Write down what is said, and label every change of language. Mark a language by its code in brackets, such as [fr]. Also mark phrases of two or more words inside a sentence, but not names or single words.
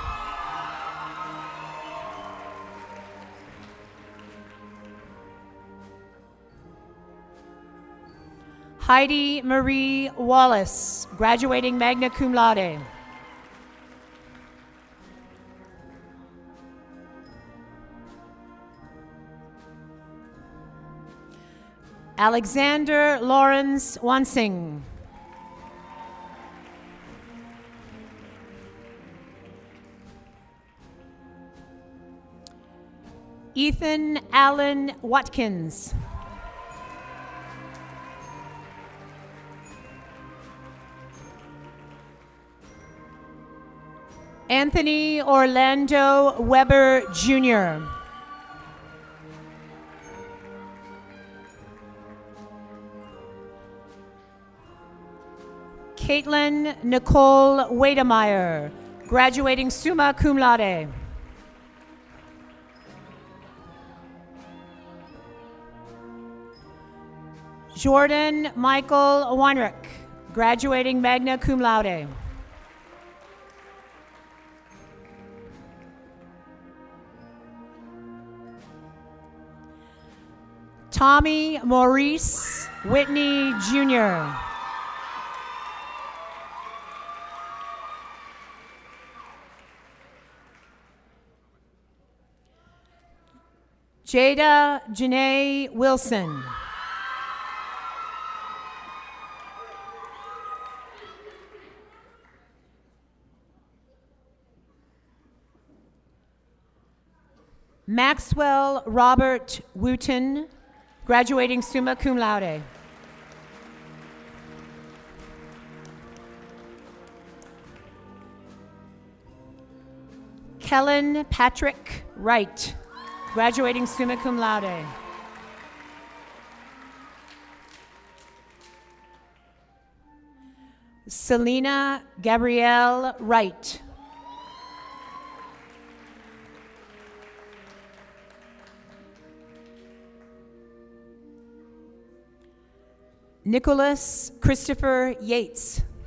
[en] Heidi Marie Wallace, graduating [la] magna cum laude. [en] Alexander Lawrence Wansing. Ethan Allen Watkins. Anthony Orlando Weber Jr. Caitlin Nicole Wademeyer, graduating [la] summa cum laude. [en] Jordan Michael Weinrich, graduating [la] magna cum laude. [en] Tommy Maurice Whitney Jr. Jada Janae Wilson. Maxwell Robert Wooten, graduating [la] summa cum laude. [en] Kellen Patrick Wright, graduating [la] summa cum laude. [en] Selena Gabrielle Wright. Nicholas Christopher Yates.